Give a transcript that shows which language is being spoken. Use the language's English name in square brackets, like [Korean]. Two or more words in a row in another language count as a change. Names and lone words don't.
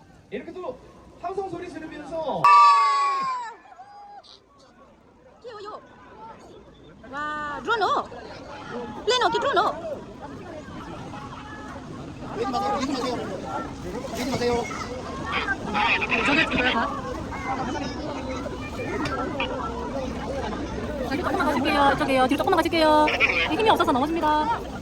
[Korean] 이렇게 또 함성 소리 지르면서 와, 드론 [Hindi] हो प्लेन हो कि ड्रोन हो [Korean] 저기 조금만 가실게요. 이쪽이요. 뒤로 조금만 가실게요. 힘이 없어서 넘어집니다.